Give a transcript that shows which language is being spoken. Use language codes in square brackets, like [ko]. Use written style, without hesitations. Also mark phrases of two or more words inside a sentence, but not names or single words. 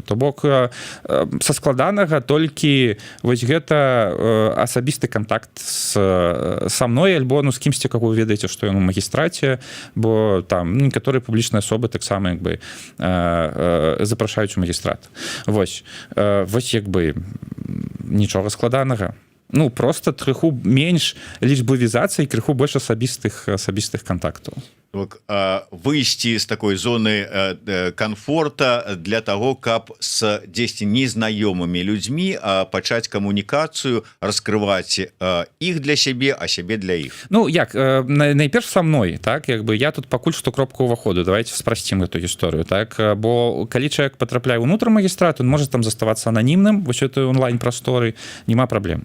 [be] То бок, са складанага толькі вось гэта асабісты кантакт са мной, альбо, ну, з кімсьці, как вы ведаеце, што ён у магістраце, бо там некаторыя публічныя асобы таксама як бы запрашаюць у магістрат. Вось, як бы нічога складанага. Ну, просто крыху менш лічбавізацыі, крыху больш асабістых кантактаў. Выйсці з такой зоны комфорта [ru] для того, [be] каб з дзесьці незнаёмымі людзьмі пачаць камунікацыю, раскрываць іх для сябе, а сябе для іх. Ну, як, найперш са мной, так, як бы я тут пакуль што кропка ўваходу, давайте спрасцім эту гісторыю, так, бо калі чалавек патрапляе ўнутр магістрата, он можа там заставацца ананімным, вось этой онлайн-прасторы, няма праблем.